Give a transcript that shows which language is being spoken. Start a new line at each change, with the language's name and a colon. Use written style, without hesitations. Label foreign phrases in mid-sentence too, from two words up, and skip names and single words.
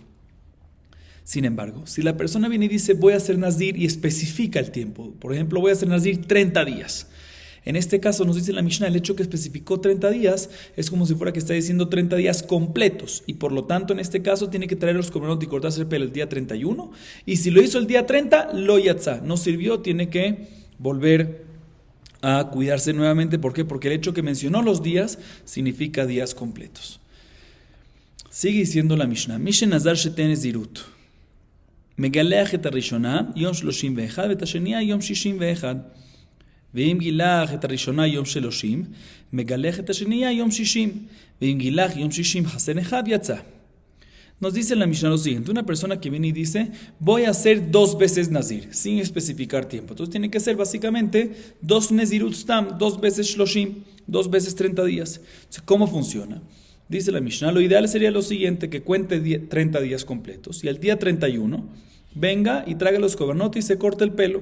Spanish: Sin embargo, si la persona viene y dice voy a ser Nazir y especifica el tiempo, por ejemplo voy a ser Nazir 30 días, en este caso nos dice la Mishnah, el hecho que especificó 30 días es como si fuera que está diciendo 30 días completos, y por lo tanto en este caso tiene que traer los korbanot y cortarse el pelo el día 31, y si lo hizo el día 30,
Hebrew: לא יצא,
Spanish: no sirvió, tiene que volver a cuidarse nuevamente. ¿Por qué? Porque el hecho que mencionó los días significa días completos. Sigue diciendo la Mishnah,
Hebrew: מי שנזר שתי נזירות מגלח את הראשונה יום 31 ואת השנייה יום 61 ואם גילח את הראשונה יום 30 מגלח את השנייה יום 60 ואם גילח יום 60 חסן אחד יצא.
Spanish: Nos dice la Mishnah lo siguiente: una persona que viene y dice voy a hacer 2 veces Nazir sin especificar tiempo, entonces tiene que ser básicamente 2
Hebrew: נזירות סתם,
Spanish: 2 veces Shloshim, 2 veces 30 días. Entonces, ¿cómo funciona? Dice la Mishnah, lo ideal sería lo siguiente, que cuente 30 días completos y al día 31 venga y traiga los korbanot y se corte el pelo.